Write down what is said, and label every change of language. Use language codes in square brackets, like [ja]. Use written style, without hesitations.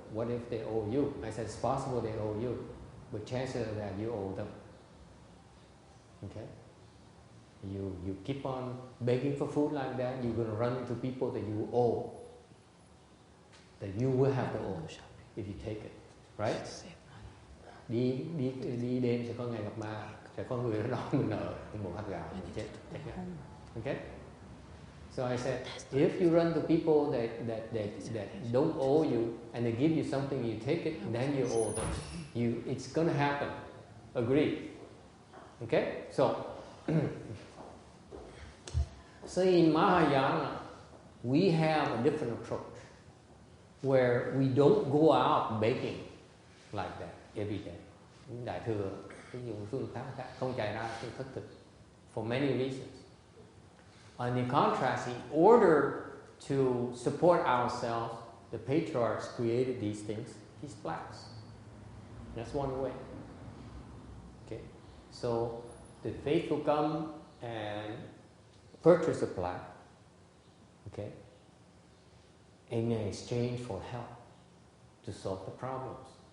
[en] What if they owe you? I said, it's possible they owe you, but chances are that you owe them. Okay? You keep on begging for food like that, you're going to run into people that you owe, that you will have to owe if you take it, right? [vi] Đi đêm sẽ có ngày gặp ma, sẽ có người đó mình nợ một hạt gạo mình chết. [en] Okay? So I said, if you run to people that don't owe you and they give you something, you take it, then you owe them. It's going to happen. Agree? Okay? So in Mahayana, we have a different approach where we don't go out begging like that every day. [vi] Đại thừa cái dùng phương pháp khác không chạy ra cái thất thực [en] for many reasons. And in contrast, in order to support ourselves, the patriarchs created these things, these flags. That's one way. Okay, so the faithful come and purchase a plaque, okay, in exchange for help to solve the problems.